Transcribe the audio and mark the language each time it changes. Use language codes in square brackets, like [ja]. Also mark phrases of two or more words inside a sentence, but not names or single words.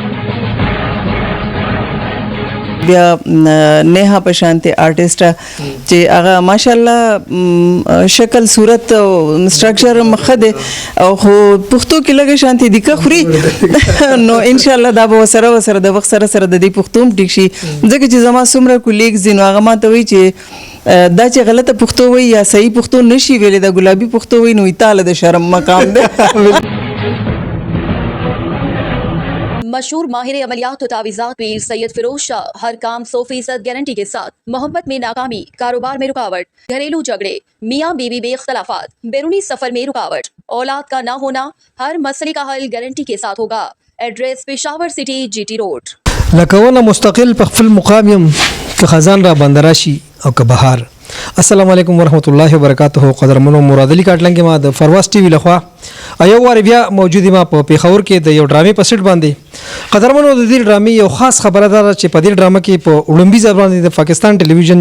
[ps] بیا نیها په شانتي آرټسټه چې هغه ماشاءالله شکل صورت او سټرکچر مخه دی او خو پښتو کې لږه شانتي دیکه خوري نو [ar] ان شاء الله [ps] دا به سره د وخت سره د دې پښتو ټیک شي ځکه چې زما څومره کولیګز دي نو هغه ماته وایي چې دا چې غلطه پښتو وایي یا صحیح پښتو نشي ویلی دا ګلابي پښتو وایي نو تاله د شرم مقام دی [ur] مشہور ماہر عملیات تعویذات پیر سید فیروز شاہ ہر کام 100% گارنٹی کے ساتھ محبت میں ناکامی کاروبار میں رکاوٹ گھریلو جھگڑے میاں بیوی میں اختلافات بیرونی سفر میں رکاوٹ اولاد کا نہ ہونا ہر مسئلے کا حل گارنٹی کے ساتھ ہوگا ایڈریس پشاور سٹی GT روڈ [ps] لکونه مستقل په خپل مقام یم که خزان را بندراشي او که بهار [ar] السلام علیکم ورحمت الله وبرکاته [ps] قدرمنو مراد علي کاټلنګ ما د فرواز ټي وی لخوا ایو وار بیا موجود ما په پیښور کې د یو ډرامې په سیټ باندې قدرمنو د دې ډرامې یو خاص خبره ده چې په دې ډرامه کې په اولمبي ځبان د پاکستان ټلویزیون